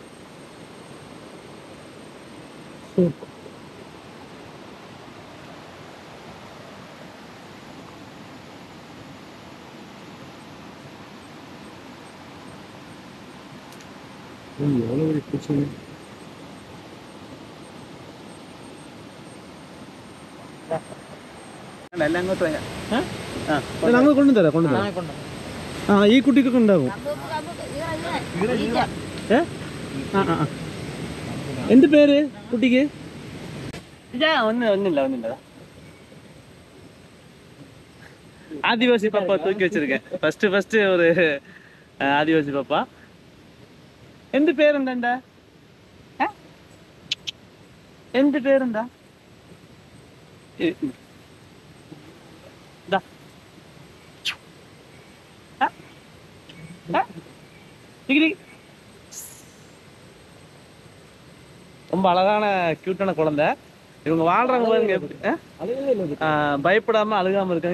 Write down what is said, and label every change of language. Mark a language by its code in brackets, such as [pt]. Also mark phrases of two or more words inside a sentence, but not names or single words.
[ta] எவ்வளோ ஒரு பிரச்சனை. நாங்கள் கொண்டு தரேன். [ml] ഈ കുട്ടിക്കൊക്കെ ഉണ്ടാകും. എന്ത് പേര് കുട്ടിക്ക്? [ta] ഒന്നില്ല ஆதிவாசி பாப்பா தூக்கி வச்சிருக்கேன். ஃபர்ஸ்ட் ஒரு ஆதிவாசி பாப்பா. [ml] എന്ത് പേരെന്താ? എന്ത് പേരെന്താ? [ta] ரொம்ப அழகான கியூட்டான குழந்தை. இவங்க வாழ்றாங்க பாருங்க, பயப்படாம அழுகாம இருக்காங்க.